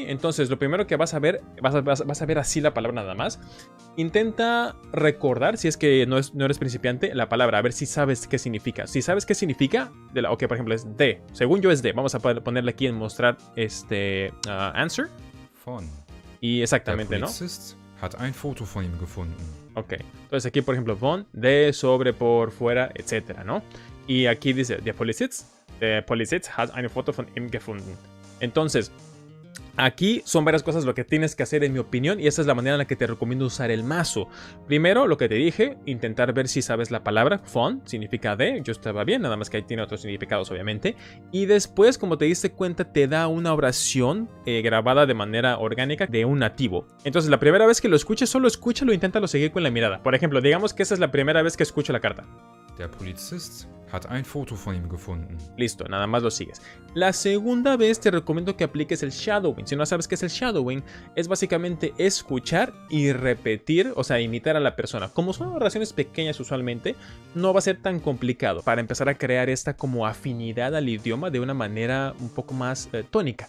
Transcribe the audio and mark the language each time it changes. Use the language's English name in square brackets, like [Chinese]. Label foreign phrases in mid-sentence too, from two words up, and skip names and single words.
[Spanish] Entonces lo primero que vas a ver, vas a ver así la palabra nada más. Intenta recordar, si es que no eres principiante, la palabra, a ver si sabes qué significa. Si sabes qué significa, ok, por ejemplo es de, según yo es de. Vamos a ponerle aquí en mostrar answer. [German] Von. [Spanish] Y exactamente, ¿no? [German] Hat ein Foto von ihm gefunden. [Spanish] Ok, entonces aquí por ejemplo von, de, sobre, por, fuera, etcétera, ¿no? Y aquí dice, [German] der Polizist hat eine Foto von ihm gefunden. [Spanish] Entonces, Aquí son varias cosas lo que tienes que hacer en mi opinión y esa es la manera en la que te recomiendo usar el mazo. Primero, lo que te dije, intentar ver si sabes la palabra. Fun significa de, yo estaba bien, nada más que ahí tiene otros significados obviamente. Y después, como te diste cuenta, te da una oración grabada de manera orgánica de un nativo. Entonces la primera vez que lo escuches, solo escúchalo e inténtalo seguir con la mirada. Por ejemplo, digamos que esa es la primera vez que escucho la carta. [German] Der Polizist hat ein Foto von ihm gefunden. [Spanish] Listo, nada más lo sigues. La segunda vez te recomiendo que apliques el shadowing. Si no sabes qué es el shadowing, es básicamente escuchar y repetir, o sea, imitar a la persona. Como son oraciones pequeñas usualmente, no va a ser tan complicado para empezar a crear esta como afinidad al idioma de una manera un poco más tónica.